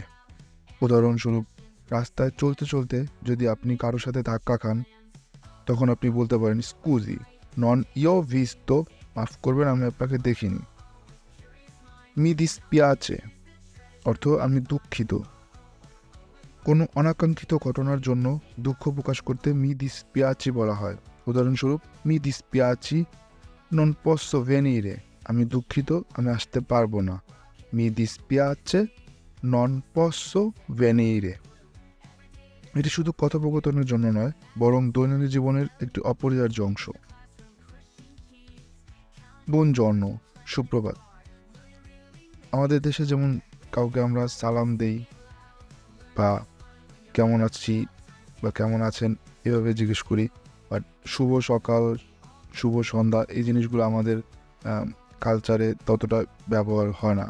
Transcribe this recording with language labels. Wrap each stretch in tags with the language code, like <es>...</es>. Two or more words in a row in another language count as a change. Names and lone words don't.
<bn>উদাহরণস্বরূপ, রাস্তায় চলতে চলতে যদি আপনি কারোর সাথে ধাক্কা খান, তখন আপনি বলতে পারেন</bn> <it>scusi non ho visto,</it> <bn>মাফ করবেন আমি আপনাকে দেখিনি।</bn> <it>mi dispiace</it> <bn>অর্থ আমি দুঃখিত। কোনো অনাকাঙ্ক্ষিত ঘটনার জন্য দুঃখ প্রকাশ করতে</bn> <it>mi dispiace</it> <bn>বলা হয়।</bn> <it>উদাহরণস্বরূপ, mi dispiace non posso venire,</it> <bn>আমি দুঃখিত আমি আসতে পারবো না।</bn> <it>mi dispiace non posso venire।</it> <bn>এটি শুধু কথোপকথনের জন্য নয়, বরং দৈনন্দিন জীবনের একটি অপরিহার্য অংশ। বুনজর্ন, সুপ্রভাত। আমাদের দেশে যেমন কাউকে আমরা সালাম দেই বা কেমন আছি বা কেমন আছেন এভাবে জিজ্ঞেস করি, বাট শুভ সকাল, শুভ সন্ধ্যা এই জিনিসগুলো আমাদের কালচারে ততটা ব্যবহার হয় না।</bn>